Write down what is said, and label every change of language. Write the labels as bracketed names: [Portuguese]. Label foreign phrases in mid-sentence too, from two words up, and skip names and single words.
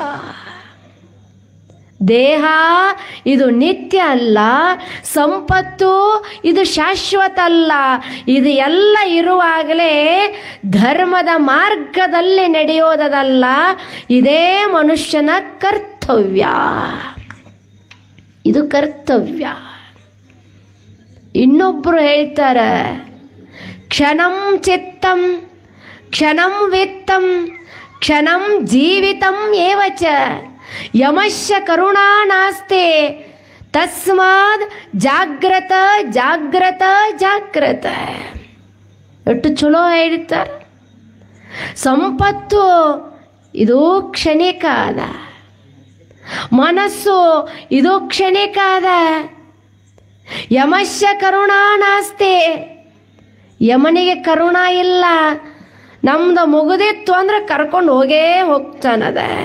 [Kannada] ದೇಹ ಇದು ನಿತ್ಯ ಅಲ್ಲ, ಸಂಪತ್ತು ಇದು ಶಾಶ್ವತ ಅಲ್ಲ. ಇದು ಎಲ್ಲ ಇರುವಾಗಲೇ ಧರ್ಮದ ಮಾರ್ಗದಲ್ಲಿ ನಡೆಯೋದಲ್ಲ, ಇದೇ ಮನುಷ್ಯನ ಕರ್ತವ್ಯ. ಇದು ಕರ್ತವ್ಯ. ಇನ್ನೊಬ್ರು ಹೇಳ್ತಾರೆ, [Sanskrit] ಕ್ಷಣಂ ಚಿತ್ತಂ ಕ್ಷಣಂ ವಿತ್ತಂ ಕ್ಷಣಂ ಜೀವಿತಂ ಏವಚ ಯಮಶ್ಯ ಕರುಣಾ ನಾಸ್ತೆ ತಸ್ಮಾದ್ ಜಾಗ್ರತ ಜಾಗ್ರತ ಜಾಗ್ರತ. [Kannada] ಎಷ್ಟು ಚಲೋ ಹೇಳ್ತಾರೆ. ಸಂಪತ್ತು ಇದು ಕ್ಷಣಿಕ ಅದ, ಮನಸ್ಸು ಇದು ಕ್ಷಣಿಕ ಅದ. [Sanskrit] ಯಮಶ್ಯ ಕರುಣಾ ನಾಸ್ತೆ, [Kannada] ಯಮನಿಗೆ ಕರುಣ ಇಲ್ಲ, ನಮ್ದು ಮುಗಿದಿತ್ತು ಅಂದ್ರೆ ಕರ್ಕೊಂಡು ಹೋಗೇ ಹೋಗ್ತಾನದ.